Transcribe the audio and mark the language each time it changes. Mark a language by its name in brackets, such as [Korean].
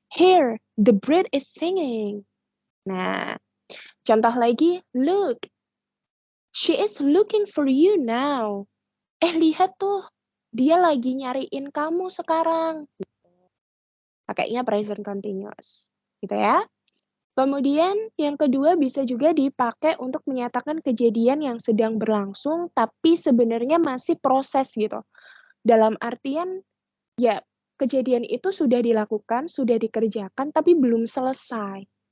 [English] Here, the bird is singing. [Indonesian] Nah, contoh lagi, [English] look, she is looking for you now. [Indonesian] Lihat tuh, dia lagi nyariin kamu sekarang. Pakainya present continuous. Gitu ya. Kemudian yang kedua bisa juga dipakai untuk menyatakan kejadian yang sedang berlangsung tapi sebenarnya masih proses gitu. Dalam artian ya kejadian itu sudah dilakukan, sudah dikerjakan tapi belum selesai.